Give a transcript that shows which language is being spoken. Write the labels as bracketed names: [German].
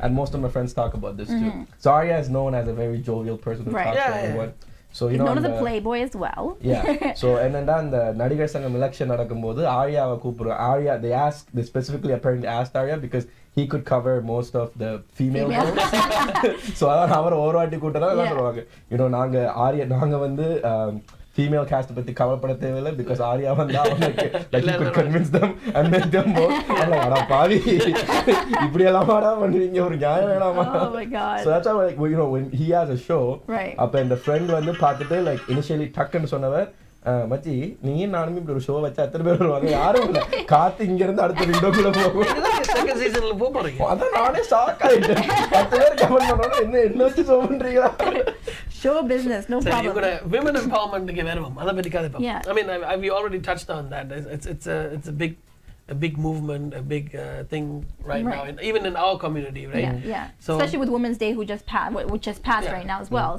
[English] And most of my friends talk about this too. So Arya is known as a very jovial person who talks to everyone. So he's known as a playboy as well. Yeah. So and then the Nadigar Sangam election [Tamil] nadakumbodhu [English] Arya they specifically apparently asked Arya because he could cover most of the female roles. [Tamil] So adan அவர் ஒரு வாட்டி கூட்டறா எல்லாம் சொல்வாங்க. நாங்க Arya நாங்க வந்து female cast பத்தி கவலைப்பட தேவையில்லை because Arya வந்தா [English] you could convince them and make them vote. [Tamil] அட பாவி இப்படி எல்லாம்டா பண்ணுவீங்க ஒரு நியாயம் வேணாமா? [English] Oh my god. So that's why when he has a show [Tamil] அப்ப இந்த friend வந்து பார்த்துட்டு initially டக்குன்னு சொன்னவர் மச்சி நீ நானும் இப்படி ஒரு ஷோ வச்சா எத்தனை பேர் வருவாங்க? யாரும் இல்ல. காத்து இங்க இருந்து அடுத்த விண்டோக்குள்ள போகும். செகண்ட் சீசன்ல போறீங்க. அதான் நானே ஷாக் ஆயிட்டேன். 10 பேர் கமெண்ட் பண்ணோம் என்ன வச்சு ஷோ பண்றீங்களா? [English] Show business, no problem. You got women empowerment ಗೆ [Tamil] வரணும். அத பத்தி கதை பாப்போம். [English] I mean we already touched on that. It's a big movement, a big thing right now, even in our community, right? Yeah. So, especially with Women's Day, which just passed right now as well.